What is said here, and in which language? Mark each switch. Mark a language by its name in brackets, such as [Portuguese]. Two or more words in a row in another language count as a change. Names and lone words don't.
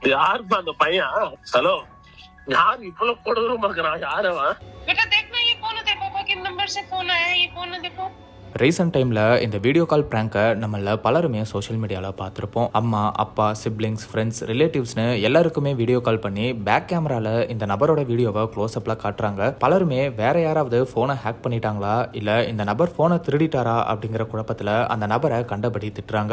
[Tamil] யாருப்பா அந்த பையன்? ஹலோ, யார் இவ்வளவு கொடூரமா இருக்கிறான்? யாரவன்? [Hindi] बेटा देखना ये कौन है, तेरे पापा के नंबर से फोन आया है, ये कौन है देखो। [English] recent time [Tamil] இந்த [English] video call prank [Tamil] நம்மள பலருமே [English] social media [Tamil] பார்த்துருப்போம். அம்மா, அப்பா, [English] siblings, friends, relatives [Tamil] எல்லாருக்குமே [English] video call [Tamil] பண்ணி [English] back camera [Tamil] இந்த நபரோட வீடியோவை க்ளோஸ்அப்பில் காட்டுறாங்க. பலருமே வேற யாராவது ஃபோனை ஹேக் பண்ணிட்டாங்களா, இல்லை இந்த நபர் ஃபோனை திருடிட்டாரா அப்படிங்கிற குழப்பத்தில் அந்த நபரை கண்டபடி திட்டுறாங்க.